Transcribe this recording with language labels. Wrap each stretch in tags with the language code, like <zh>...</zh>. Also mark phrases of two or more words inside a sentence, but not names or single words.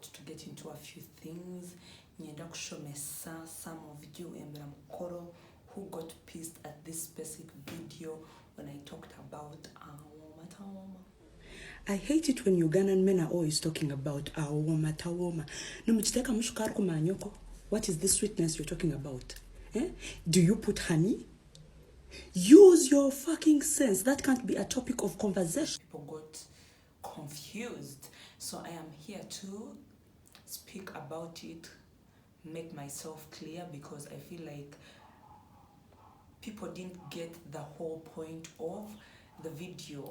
<en>get into a few things.</en> <nyn>Nyenda kushomesa</nyn> <en>some of you embra mukoro who got pissed at this specific video when I talked about</en> <lg>Awoma tawoma.</lg> <en>I hate it when Ugandan men are always talking about</en> <lg>Awoma tawoma.</lg> <nyn>Numchiteka mushukari kumanyoko.</nyn> <en>What is this sweetness you're talking about? Do you put honey? Use your fucking sense. That can't be a topic of conversation. People got confused. So I am here to speak about it, make myself clear, because I feel like people didn't get the whole point of the video.</en>